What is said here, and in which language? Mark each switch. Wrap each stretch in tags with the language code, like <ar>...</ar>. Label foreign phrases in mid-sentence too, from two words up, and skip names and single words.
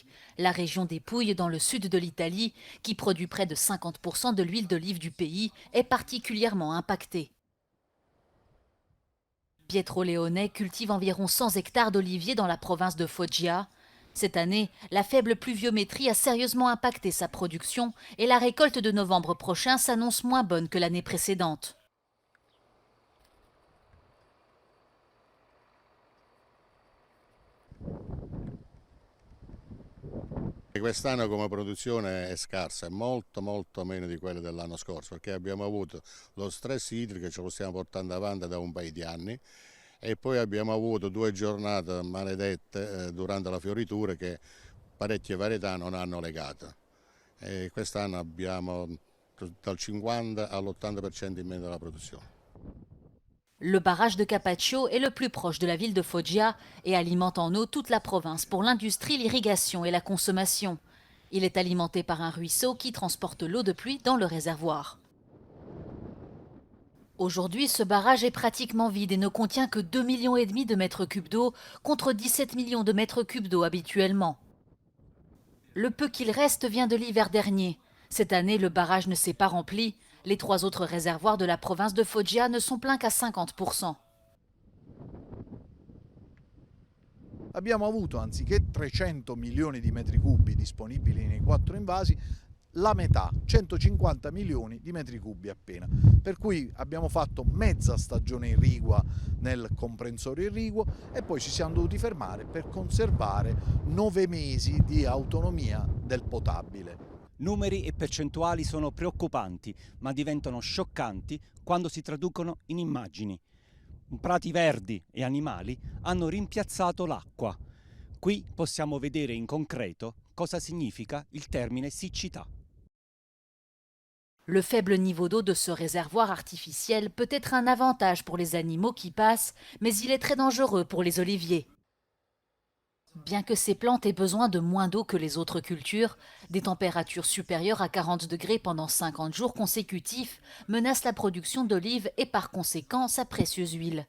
<fr>La région des Pouilles, dans le sud de l'Italie, qui produit près de 50% de l'huile d'olive du pays, est particulièrement impactée. Pietro Leone cultive environ 100 hectares d'oliviers dans la province de Foggia. Cette année, la faible pluviométrie a sérieusement impacté sa production et la récolte de novembre prochain s'annonce moins bonne que l'année précédente.</fr> <it>Quest'anno come produzione è scarsa, è molto meno di quella dell'anno scorso, perché abbiamo avuto lo stress idrico, ce lo stiamo portando avanti da un paio di anni, e poi abbiamo avuto 2 giornate maledette durante la fioritura che parecchie varietà non hanno legata. E quest'anno abbiamo dal 50 all'80% in meno della produzione.</it> <fr>Le barrage de Capaccio est le plus proche de la ville de Foggia et alimente en eau toute la province pour l'industrie, l'irrigation et la consommation. Il est alimenté par un ruisseau qui transporte l'eau de pluie dans le réservoir. Aujourd'hui, ce barrage est pratiquement vide et ne contient que 2,5 millions de mètres cubes d'eau contre 17 millions de mètres cubes d'eau habituellement. Le peu qu'il reste vient de l'hiver dernier. Cette année, le barrage ne s'est pas rempli. Les 3 autres réservoirs de la province de Foggia ne sont pleins qu'à 50%.</fr> <it>Abbiamo avuto, anziché 300 milioni di metri cubi disponibili nei 4 invasi, la metà, 150 milioni di metri cubi appena. Per cui abbiamo fatto mezza stagione irrigua nel comprensorio irriguo e poi ci siamo dovuti fermare per conservare 9 mesi di autonomia del potabile. Numeri e percentuali sono preoccupanti, ma diventano scioccanti quando si traducono in immagini. Prati verdi e animali hanno rimpiazzato l'acqua. Qui possiamo vedere in concreto cosa significa il termine siccità.</it> <fr>Le faible niveau d'eau de ce réservoir artificiel peut être un avantage pour les animaux qui passent, mais il est très dangereux pour les oliviers. Bien que ces plantes aient besoin de moins d'eau que les autres cultures, des températures supérieures à 40 degrés pendant 50 jours consécutifs menacent la production d'olives et par conséquent sa précieuse huile.</fr>